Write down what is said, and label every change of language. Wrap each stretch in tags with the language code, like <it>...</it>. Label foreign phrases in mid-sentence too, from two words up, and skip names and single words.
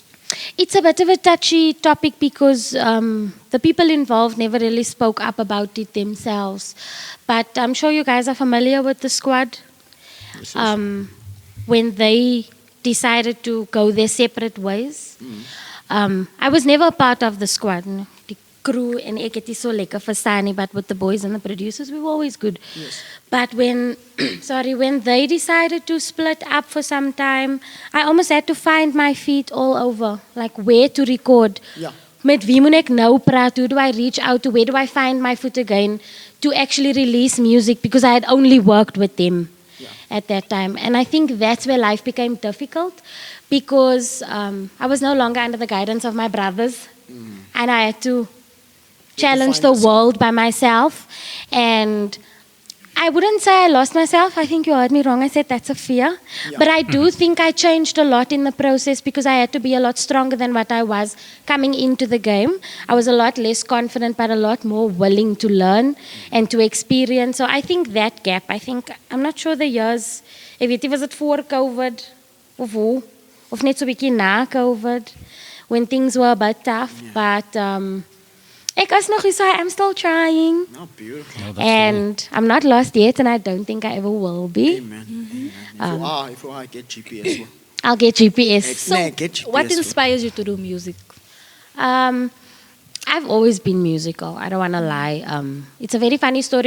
<en>It's a bit of a touchy topic because the people involved never really spoke up about it themselves. But I'm sure you guys are familiar with the squad. Yes. When they decided to go their separate ways. I was never a part of the squad. The crew and</en> <af>ek het nie so lekker verstaan nie,</af> <en>but with the boys and the producers, we were always good. Yes. But when they decided to split up for some time, I almost had to find my feet all over, like where to record. Yeah.</en> <af>Met wie moet ek nou praat?</af> <en>Who do I reach out to? Where do I find my foot again to actually release music? Because I had only worked with them at that time. And I think that's where life became difficult, because I was no longer under the guidance of my brothers. And I had to challenge the world by myself. And I wouldn't say I lost myself. I think you heard me wrong. I said that's a fear. Yeah. But I do think I changed a lot in the process, because I had to be a lot stronger than what I was coming into the game. I was a lot less confident, but a lot more willing to learn and to experience. So I think that gap, I'm not sure the years,</en> <af>ek weet nie,</af> <en>was it for COVID</en> <af>of hoe, of net so 'n bietjie na COVID,</af> <en>when things were a bit tough.</en> <af>But ek is nog hier,</af> <en>I'm still trying. Oh, beautiful. And I'm not lost yet, and I don't think I ever will be. Amen. If you are, get GPS. I'll get GPS. So, Get GPS. what inspires you to do music? I've always been musical. I don't want to lie. It's a very funny story.</en>